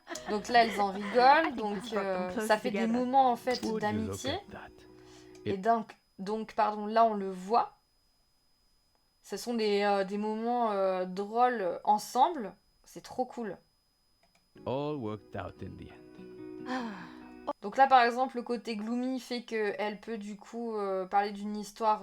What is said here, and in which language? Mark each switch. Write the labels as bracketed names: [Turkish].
[French] Donc là, elles en rigolent, donc ça fait des moments en fait [English] Would you look [French] d'amitié. [English] at that? [French] Et donc, pardon, là on le voit. Ce sont des moments drôles ensemble. C'est trop cool. [English] All worked out in the end. [French] Donc là, par exemple, le côté gloomy fait qu'elle peut du coup parler d'une histoire